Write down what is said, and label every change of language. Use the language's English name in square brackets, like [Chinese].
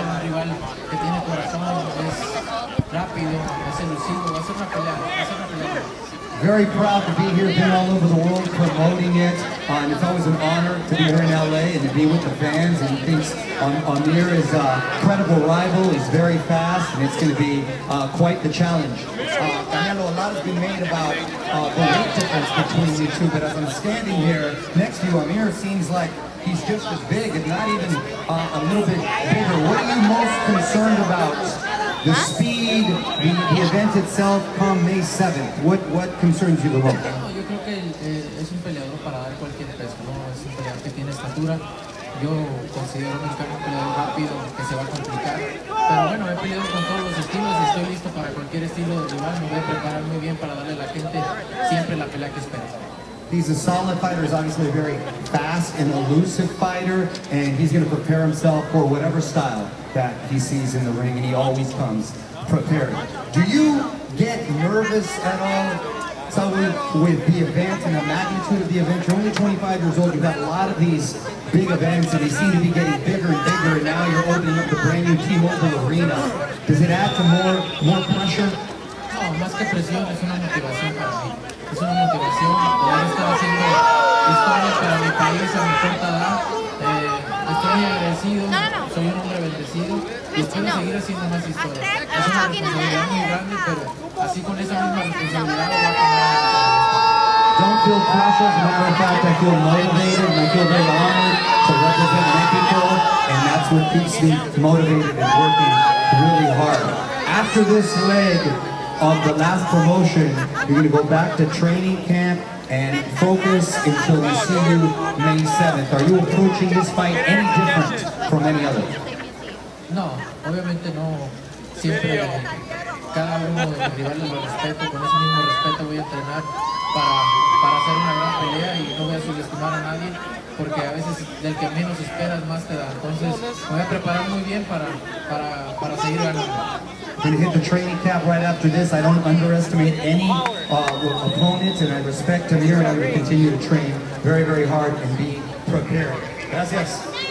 [Spanish] rival que tiene corazón, es rápido, es elusivo, va a ser una pelea, va a ser una pelea. [English] Very proud to be here, been all over the world promoting it, and it's always an honor to be here in LA and to be with the fans, and he thinks Amir is a credible rival, he's very fast, and it's going to be quite the challenge. Canelo, a lot has been made about the weight difference between you two, but as I'm standing here next to you, Amir seems like he's just as big, if not even a little bit bigger. What are you most concerned about? The speed, the event itself come May 7th. What concerns you the most? [Spanish] No, yo creo que es un peleador para dar cualquier peso, ¿no? Es un peleador que tiene estatura. Yo considero a Mexicano un peleador rápido que se va a complicar. Pero bueno, he peleado con todos los estilos y estoy listo para cualquier estilo de rival. Me voy a preparar muy bien para darle a la gente siempre la pelea que espera. [English] He's a solid fighter. He's obviously a very fast and elusive fighter, and he's going to prepare himself for whatever style that he sees in the ring, and he always comes prepared. Do you get nervous at all, Saul, with the event and the magnitude of the event? You're only 25 years old. You've got a lot of these big events, and they seem to be getting bigger and bigger, and now you're opening up the brand new T-Mobile Arena. Does it add to more pressure? [Spanish] No, más que presión, es una motivación para mí. Es una motivación poder estar haciendo historia para mi país a mi corta edad. Estoy muy agradecido, soy un hombre bendecido y espero seguir haciendo más historia. Es una responsabilidad muy grande, pero así con esa misma responsabilidad lo va a tomar. [English] Don't feel pressure. As a matter of fact, I feel motivated and I feel very honored to represent Mexico, and that's what keeps me motivated and working really hard. After this leg of the last promotion, you're going to go back to training camp and focus until we see you May 7th. Are you approaching this fight any different from any other? [Spanish] No, obviamente no. Siempre cada uno de mis rivales lo respeto, con ese mismo respeto voy a entrenar para hacer una gran pelea y no voy a subestimar a nadie, porque a veces del que menos esperas más te da. Entonces me voy a preparar muy bien para seguir ganando. [English] Going to hit the training camp right after this. I don't underestimate any opponents, and I respect Amir, and I'm going to continue to train very, very hard and be prepared. Gracias.